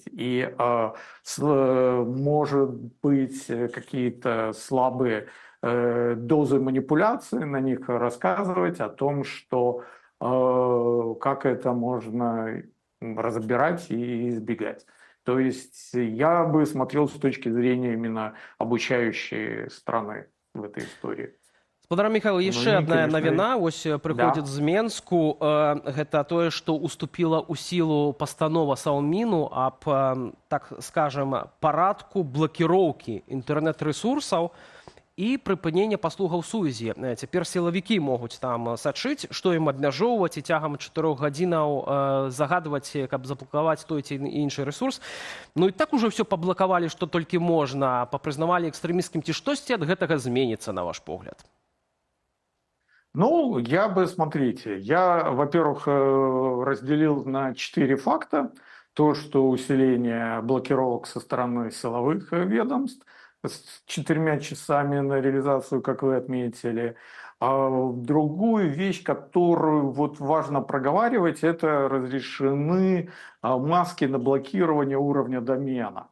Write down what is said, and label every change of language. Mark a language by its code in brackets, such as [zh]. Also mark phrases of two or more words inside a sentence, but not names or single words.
[ru] И может быть какие-то слабые дозы манипуляции на них рассказывать о том, что как это можно разбирать и избегать. То есть я бы смотрел с точки зрения именно обучающей стороны в этой истории. [be] Спадар Михаил, яшчэ одна навіна вось прыходзіць з Менску. Гэта тое, што уступіла ў сілу пастанова Саўміну аб, [ru] так скажем, [be] парадку блакіроўкі інтэрнэт-рэсурсаў і прыпынення паслугаў сувязі. Цяпер сілавікі могуць там сачыць, што ім абмяжоўваць і цягам 4 гадзінаў загадваць, каб заблакаваць той ці іншы рэсурс. Ну і так ужо ўсё паблакавалі, што толькі можна, папрызнавалі экстрэмісцкім, ці штосьці ад гэтага зменіцца, на ваш погляд? Ну, [ru] смотрите, я, во-первых, разделил на 4 факта. То, что усиление блокировок со стороны силовых ведомств, с 4 часами на реализацию, как вы отметили. А другую вещь, которую вот важно проговаривать, это разрешены маски на блокирование уровня домена.